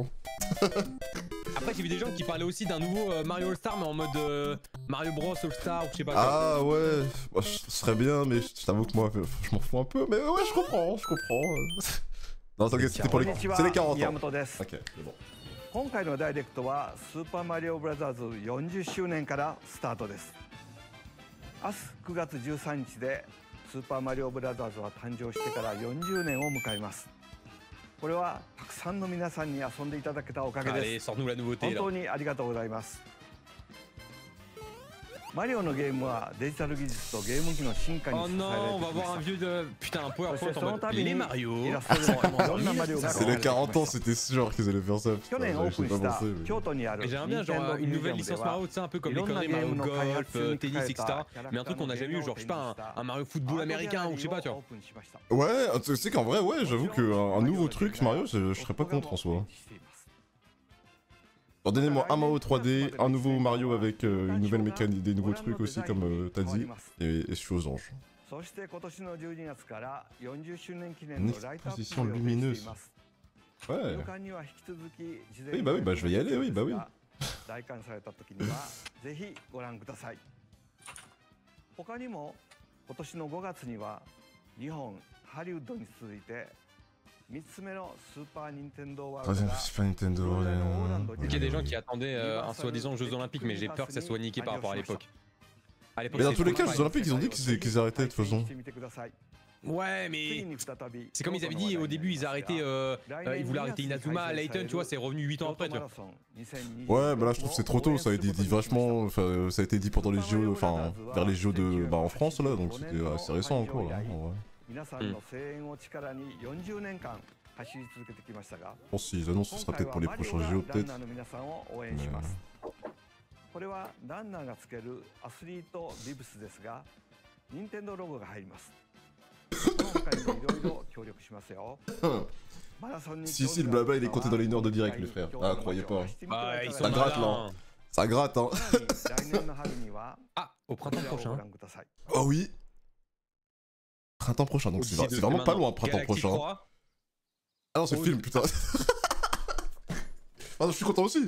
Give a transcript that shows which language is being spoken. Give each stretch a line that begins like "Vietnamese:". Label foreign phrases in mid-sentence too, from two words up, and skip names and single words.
French: Après, j'ai vu des gens qui parlaient aussi d'un nouveau Mario All-Star, mais en mode Mario Bros All-Star ou je sais pas quoi. Ah ouais, bah, ce serait bien, mais je t'avoue que moi, je m'en fous un peu, mais ouais, je comprends. Non, t'inquiète, c'était pour les... C'est les 40 ans. Ok, c'est bon.
Japanese: 今回のダイレクトはスーパーマリオブラザーズ40周年からスタートです。明日9月13日でスーパーマリオブラザーズは誕生してから40年を迎えます。これはたくさんの皆さんに遊んでいただけたおかげです。
French: Allez, sors-nous la nouveauté
Japanese: 本
French: là.
Japanese: 当にありがとうございます。マリオのゲームはデジタル技術とゲーム機の進化に
French: Oh
Japanese: 支えら
French: non,
Japanese: れ
French: on
Japanese: て
French: va
Japanese: きま
French: voir un
Japanese: した。
French: vieux de... Putain, un PowerPoint
Japanese: そして
French: en
Japanese: その
French: mode
Japanese: 度に
French: les Mario.
Japanese: イラストでもいろんなマリオが
French: C'est les 40 ans, c'était sûr qu'ils allaient faire ça.
Japanese: 去
French: Putain,
Japanese: 年オー
French: je
Japanese: プ
French: sais
Japanese: ン
French: pas
Japanese: した
French: penser. Mais...
Japanese: 京都にある
French: Et j'aimerais bien genre une nouvelle licence Mario, tu sais, un peu comme les conneries Mario Golf, tennis, etc. Mais un truc qu'on n'a jamais eu, genre je sais pas, un Mario football américain ou je sais pas, tu vois. Ouais, tu sais qu'en vrai, ouais, j'avoue qu'un nouveau truc Mario, je serais pas contre en soi. Alors, donnez-moi un Mario 3D, un nouveau Mario avec une nouvelle mécanique, des nouveaux trucs aussi, comme t'as dit, et je suis aux anges.
Japanese: そして今年の12月から40周年記
French: Une
Japanese: 念のライトアップ
French: exposition
Japanese: を予定してい
French: lumineuse.
Japanese: ます。
French: Ouais.
Japanese: 入館には引き続き事前
French: Oui, bah oui, bah je vais y aller, oui, bah oui.
Japanese: 来館された時にはぜひご覧ください。他にも今年の5月には日本ハリウッドに続いて3つ目のスーパー・ニンテンドー・ワールド
French: Troisième
Japanese: が
French: Super Nintendo. Il y a des gens qui attendaient un soi-disant Jeux Olympiques, mais j'ai peur que ça soit niqué par rapport à l'époque. À l'époque, Mais dans c'était tous les cas, pas les Jeux Olympiques, ils ont dit qu'ils arrêtaient de toute façon. Ouais, mais c'est comme ils avaient dit au début, ils arrêtaient, ils voulaient arrêter Inazuma à Layton, tu vois, c'est revenu 8 ans après, tu vois. Ouais, bah là je trouve que c'est trop tôt, ça a été dit vachement, enfin ça a été dit pendant les JO, enfin vers les JO de, bah en France là, donc c'était assez récent encore là, en vrai.
Japanese: 皆さんの声援を力に40年間走り続けてきましたが、
French: Je pense que s'ils annoncent, ce sera peut-être pour les prochains JO
Japanese: ラン
French: peut-être.
Japanese: ナーの皆さんを応援します。これはランナーがつけるアスリートビブスですが、任天堂ロゴが入ります。この他にもいろいろ協力しますよ。
French: Si, le blabla il est compté dans les heures de direct, les frères. Ah, croyez pas. Ah, ils sont Ça gratte là. malins. Ça gratte, hein. Ah, au printemps prochain. Oh oui. Printemps prochain, donc c'est vraiment pas loin, printemps prochain. Ah non, c'est le film, putain. Ah non, je suis content aussi.